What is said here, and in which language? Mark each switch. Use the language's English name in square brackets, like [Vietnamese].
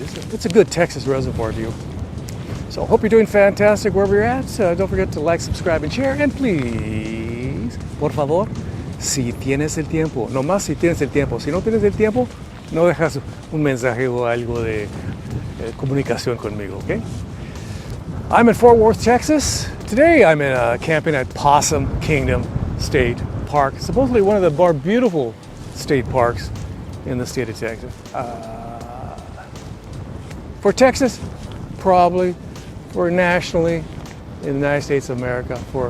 [English] It's a good Texas reservoir view. So I hope you're doing fantastic wherever you're at. Don't forget to like, subscribe, and share. And please, [Spanish] por favor, si tienes el tiempo, no más si tienes el tiempo. Si no tienes el tiempo, no dejas un mensaje o algo de comunicación conmigo, okay? [English] I'm in Fort Worth, Texas. Today I'm camping at Possum Kingdom State Park. Supposedly one of the more beautiful state parks in the state of Texas. For Texas, probably. For nationally, in the United States of America.